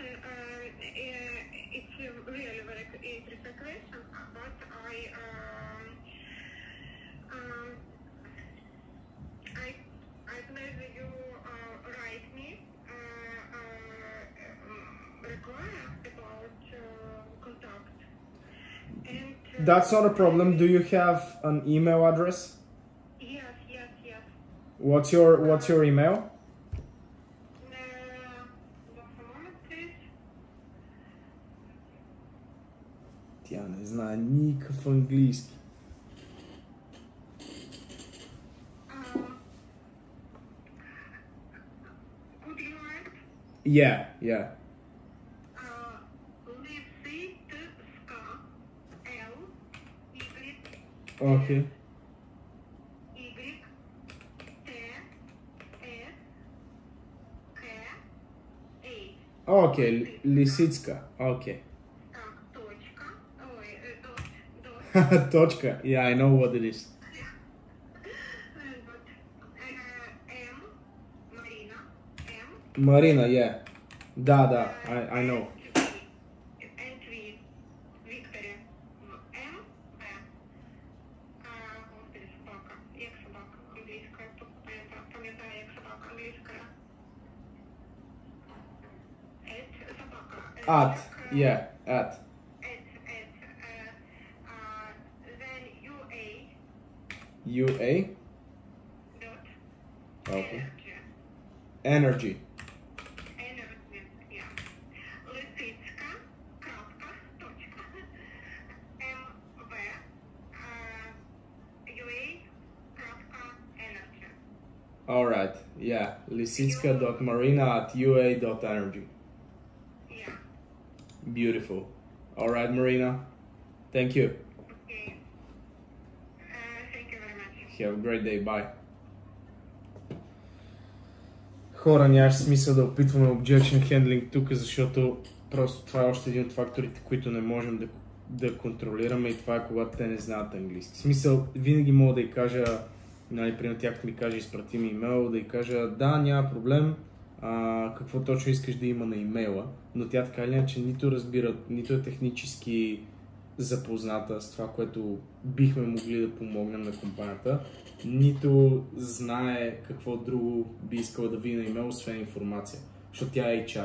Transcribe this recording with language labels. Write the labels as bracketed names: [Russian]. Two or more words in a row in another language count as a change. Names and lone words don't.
[English] It's a really very interesting question, but I believe you write me require about contact. And That's not a problem. Do you have an email address? yes. What's your email? Just a moment, please. [Bulgarian] Тя не знае никакъв английски. [English] Could you write? Yeah. Лисицка, L, Y, Okay. Y, T, S, K, A. Okay, Лисицка. Okay. [Ukrainian] Так, точка. Ой, [English] dot. Точка. Yeah, I know what it is. Dot. M, Marina, M. Marina, yeah. Да, I know. And V, Victory. M, V. [Ukrainian] Господи, собака. Як собака англійська? Пам'ятаю, як собака англійська. Собака. [English] At, yeah, at. Then UA UA. dot Okay. energy. Energy. Energy, yeah. [Ukrainian] Лисицька, крапка, точка. МВ, UA, крапка, [English] energy. Alright, yeah. Lisitska.marina@ua.energy. Yeah. Beautiful. Alright, Marina. Thank you. Okay. Thank you very much. Have a great day. Bye. [Bulgarian] Хора, нямаше смисъл да опитваме [English] objection handling [Bulgarian] тук, защото просто това е още един от факторите, които не можем да контролираме, и това е когато те не знаят английски. В смисъл, винаги мога да й кажа, нали, примерно тя като ми каже, изпрати ми имейл, да й кажа, да, няма проблем, какво точно искаш да има на имейла, но тя така или иначе нито разбира, нито е технически запозната с това, което бихме могли да помогнем на компанията, нито знае какво друго би искала да види на имейл, освен информация, защото тя е HR.